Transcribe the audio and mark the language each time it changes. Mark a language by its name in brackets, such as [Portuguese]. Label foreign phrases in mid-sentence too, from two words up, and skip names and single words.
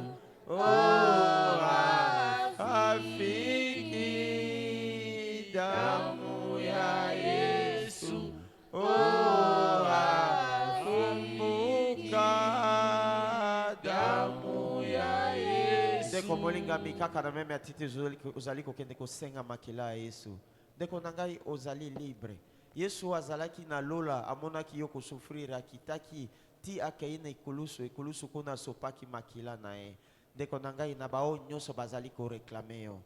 [Swahili] Oh afiki damu ya Yesu. Oh akumbuka damu ya Yesu. [Lingala] Deko molinga mikaka na meme atiti ozali kokende kosenga makila ya Yesu. Deko nangai ozali libre. Yesu azalaki na lola amonaki yo kosufrira akitaki ti akei na ekulusu kuna sopaki makila na ye. Deko nangai na bao nyonso bazali ko réclamer yo.